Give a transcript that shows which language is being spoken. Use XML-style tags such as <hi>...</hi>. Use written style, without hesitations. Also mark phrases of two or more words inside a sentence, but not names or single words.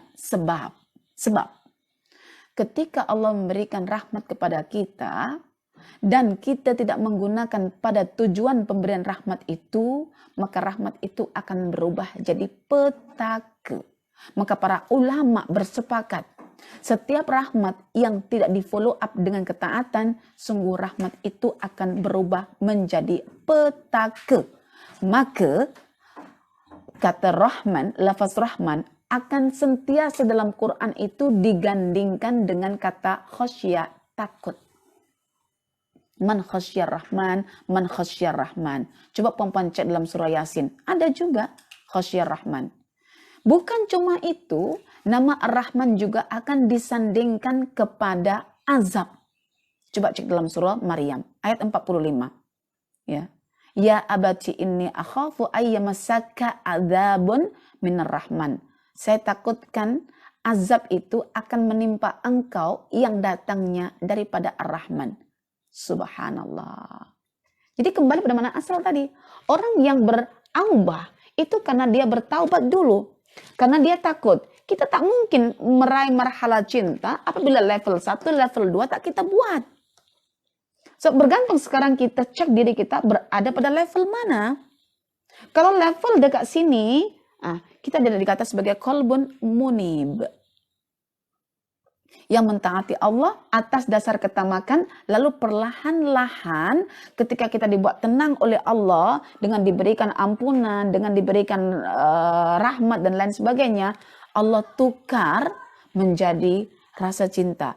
<ms>Sebab ketika Allah memberikan rahmat kepada kita, dan kita tidak menggunakan pada tujuan pemberian rahmat itu, maka rahmat itu akan berubah jadi petaka. Maka para ulama bersepakat, setiap rahmat yang tidak di</ms> <en>follow up</en> <ms>dengan ketaatan, sungguh rahmat itu akan berubah menjadi petaka. Maka kata Rahman, lafaz Rahman akan sentiasa dalam Quran itu digandingkan dengan kata khasyah, takut.</ms> <ar>من خشي الرحمن، من خشي الرحمن.</ar> <ms>Coba perempuan cek dalam surah Yasin. Ada juga</ms> <ar>خشي الرحمن.</ar> <ms>Bukan cuma itu, nama Ar-Rahman juga akan disandingkan kepada azab. Coba cek dalam surah Maryam, ayat 45.</ms> <ar>يا أبت إني أخاف أن يمسك عذاب من الرحمن.</ar> <ms>Saya takutkan azab itu akan menimpa engkau yang datangnya daripada Ar-Rahman. Subhanallah. Jadi kembali pada mana asal tadi. Orang yang beraubah itu karena dia bertaubat dulu. Karena dia takut. Kita tak mungkin meraih marhala cinta apabila level 1, level 2 tak kita buat. So, bergantung sekarang kita cek diri kita berada pada level mana. Kalau level dekat sini, kita tidak dikata sebagai</ms> <ar>قلب منيب.</ar> <ms>Yang mentaati Allah atas dasar ketamakan, lalu perlahan-lahan ketika kita dibuat tenang oleh Allah dengan diberikan ampunan, dengan diberikan rahmat dan lain sebagainya, Allah tukar menjadi rasa cinta.</ms>